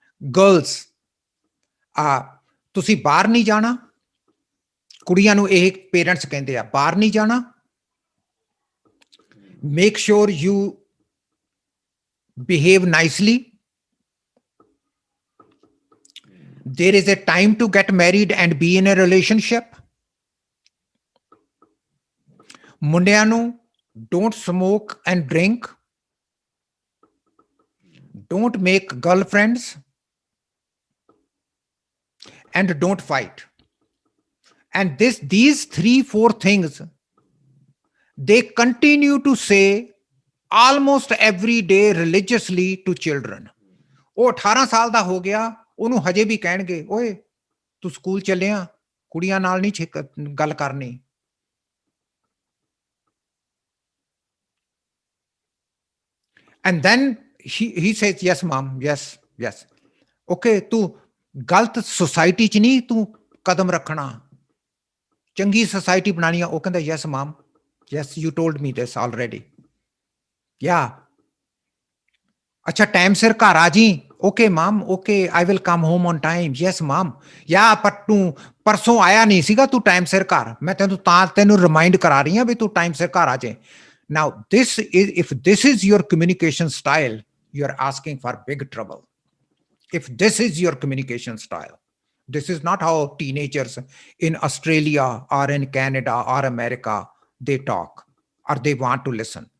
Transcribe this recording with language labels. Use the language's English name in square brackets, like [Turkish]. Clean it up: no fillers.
[English] Girls, [Punjabi] ਤੁਸੀਂ ਬਾਹਰ ਨਹੀਂ ਜਾਣਾ। ਕੁੜੀਆਂ ਨੂੰ ਇਹ ਪੇਰੈਂਟਸ ਕਹਿੰਦੇ ਆ ਬਾਹਰ ਨਹੀਂ ਜਾਣਾ। [English] Make sure you behave nicely. There is a time to get married and be in a relationship. [Punjabi] ਮੁੰਡਿਆਂ ਨੂੰ [English] don't smoke and drink. Don't make girlfriends. And don't fight. And these 3-4 things, they continue to say almost every day religiously to children. [Punjabi] ਉਹ 18 ਸਾਲ ਦਾ ਹੋ ਗਿਆ, ਉਹਨੂੰ ਹਜੇ ਵੀ ਕਹਿਣਗੇ ਓਏ ਤੂੰ ਸਕੂਲ ਚੱਲਿਆ, ਕੁੜੀਆਂ ਨਾਲ ਨਹੀਂ ਗੱਲ ਕਰਨੀ। [English] And then he says, yes, mom, yes. [Punjabi] Okay, ਤੂੰ ਗਲਤ ਸੁਸਾਇਟੀ ਚ ਨਹੀਂ ਤੂੰ ਕਦਮ ਰੱਖਣਾ, ਚੰਗੀ ਸੁਸਾਇਟੀ ਬਣਾਣੀ ਆ। ਉਹ ਕਹਿੰਦਾ [English] yes, mom, yes, you told me this already. [Punjabi] Yeah. ਅੱਛਾ ਟਾਈਮ ਸਿਰ ਘਰ ਆ ਜੀ। [English] Okay, mom, okay, I will come home on time. Yes, mom. [Punjabi] Yeah, ਪਰ ਤੂੰ ਪਰਸੋਂ ਆਇਆ ਨਹੀਂ ਸੀਗਾ ਤੂੰ ਟਾਈਮ ਸਿਰ ਘਰ। ਮੈਂ ਤੈਨੂੰ ਰਿਮਾਈਂਡ ਕਰਾ ਰਹੀ ਹਾਂ ਵੀ ਤੂੰ ਟਾਈਮ ਸਿਰ ਘਰ ਆ ਜਾਏ। [English] Now, if this is your communication style, you are asking for big trouble. If this is your communication style, this is not how teenagers in Australia or in Canada or America, they talk or they want to listen.